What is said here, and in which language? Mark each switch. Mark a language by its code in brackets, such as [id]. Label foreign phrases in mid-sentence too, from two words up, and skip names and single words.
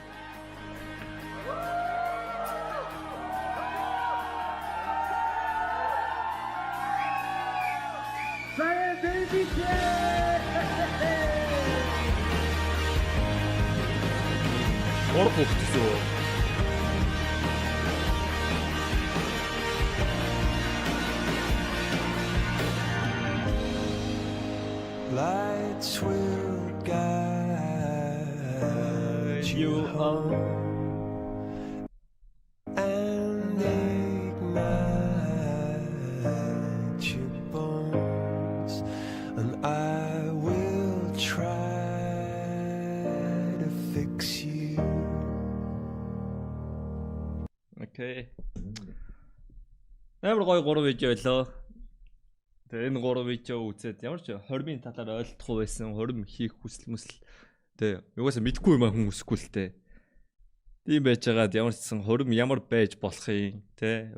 [mn] Сайн дэвишээ. Орхогдсон. [en] Lights will guide you home and ignite your bones, and I will try to fix you. [mn] Окей. Амар гоё 3 видео байлоо. Тэгээ энэ 3 видео үзээд ямар ч хормын талаар ойлгохгүй байсан, хорим хийх хүсэл мүсэл. Тэгээ юугасаа мэдгүй юм хүн өсөхгүй л тээ. Тийм байж байгаад ямар ч гэсэн хорим ямар байж болох юм те.